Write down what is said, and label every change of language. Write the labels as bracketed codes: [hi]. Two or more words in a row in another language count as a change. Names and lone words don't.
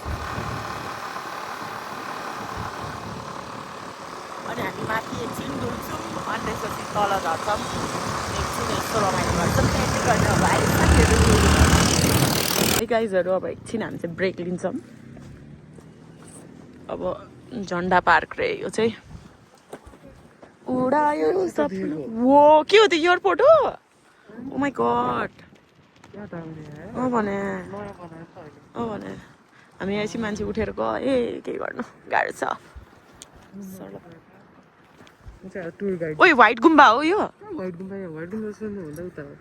[ne] अनि हामी माथि एकछिन डुल्छौँ अनि त्यसपछि तल झर्छौँ। एकछिन यस्तो रमाइलो गर्छौँ। त्यति गर्ने अब आइसक्यो गाइजहरू। अब एकछिन हामी चाहिँ ब्रेक लिन्छौँ। अब झन्डा पार्क रे यो चाहिँ। उडायो सब। वो के हो त्यो एयरपोर्ट हो? [en] oh my god. [ne] अँ भने हामी यसै मान्छे उठेर गए के गर्नु, गाह्रो छ। [en] tour guide. [ne] ओइ व्हाइट गुम्बा हो यो? व्हाइट गुम्बा भन्दा उता हो।